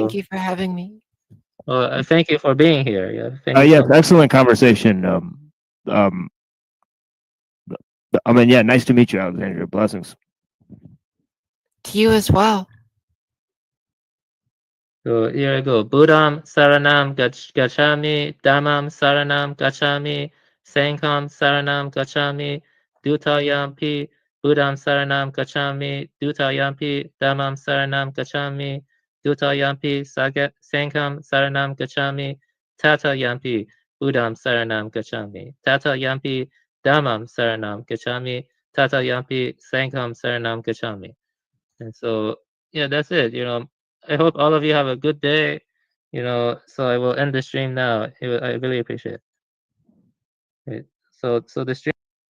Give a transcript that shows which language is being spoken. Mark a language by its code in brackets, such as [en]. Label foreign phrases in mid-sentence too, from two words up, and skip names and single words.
[en] thank you for having me. Well, thank you for being here. Yeah. Thank you Yeah, so much. excellent conversation. I mean, yeah, nice to meet you, Alexandria. Blessings. To you as well. So here I go. [pi] Buddham Saranam Gacchami, Dhammam Saranam Gacchami, Sangham Saranam Gacchami, Dutayampi, Buddham Saranam Gacchami, Dutayampi, Dhammam Saranam Gacchami, Dutayampi, Sangham Saranam Gacchami, Tatayampi, Buddham Saranam Gacchami, Tatayampi, Dhammam Saranam Gacchami, Tatayampi, Sangham Saranam Gacchami. [en] And so yeah, that's it. I hope all of you have a good day. So I will end the stream now. I really appreciate it. Right. So the stream.